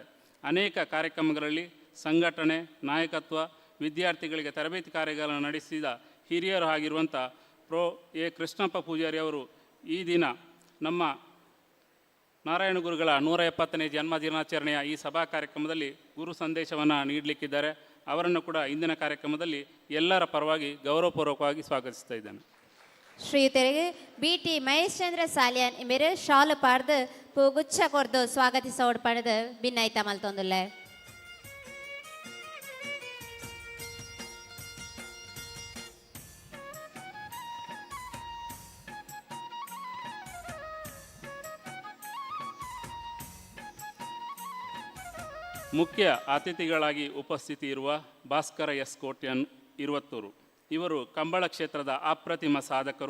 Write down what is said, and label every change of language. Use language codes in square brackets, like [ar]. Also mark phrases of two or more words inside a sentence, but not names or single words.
[kn] ಅನೇಕ ಕಾರ್ಯಕ್ರಮಗಳಲ್ಲಿ ಸಂಘಟನೆ, ನಾಯಕತ್ವ, ವಿದ್ಯಾರ್ಥಿಗಳಿಗೆ ತರಬೇತಿ ಕಾರ್ಯಗಳನ್ನು ನಡೆಸಿದ ಹಿರಿಯರು ಆಗಿರುವಂಥ ಪ್ರೊ ಎ ಕೃಷ್ಣಪ್ಪ ಪೂಜಾರಿ ಅವರು ಈ ದಿನ ನಮ್ಮ ನಾರಾಯಣ ಗುರುಗಳ 170ನೇ ಜನ್ಮದಿನಾಚರಣೆಯ ಈ ಸಭಾ ಕಾರ್ಯಕ್ರಮದಲ್ಲಿ ಗುರು ಸಂದೇಶವನ್ನು ನೀಡಲಿಕ್ಕಿದ್ದಾರೆ. ಅವರನ್ನು ಕೂಡ ಇಂದಿನ ಕಾರ್ಯಕ್ರಮದಲ್ಲಿ ಎಲ್ಲರ ಪರವಾಗಿ ಗೌರವಪೂರ್ವಕವಾಗಿ ಸ್ವಾಗತಿಸ್ತಾ ಇದ್ದೇನೆ. [tcy] ಶ್ರೀಯುತರಿಗೆ BT ಮಹೇಶ್ ಚಂದ್ರ ಸಾಲಿಯಾನ್ ಇವರು ಶಾಲು ಪಾಡ್ದು ಪೂಗುಚ್ಛ ಕೊರ್ದು ಸ್ವಾಗತಿಸೋಡ್ ಪಡೆದು ಭಿನ್ನೈತ ಮಲ್ತೊಂದುಲ್ಲೆ. [kn] ಮುಖ್ಯ ಅತಿಥಿಗಳಾಗಿ ಉಪಸ್ಥಿತಿ ಇರುವ ಭಾಸ್ಕರ ಎಸ್ ಕೋಟ್ಯನ್ ಇರುವತ್ತೂರು ಇವರು ಕಂಬಳ ಕ್ಷೇತ್ರದ ಅಪ್ರತಿಮ ಸಾಧಕರು.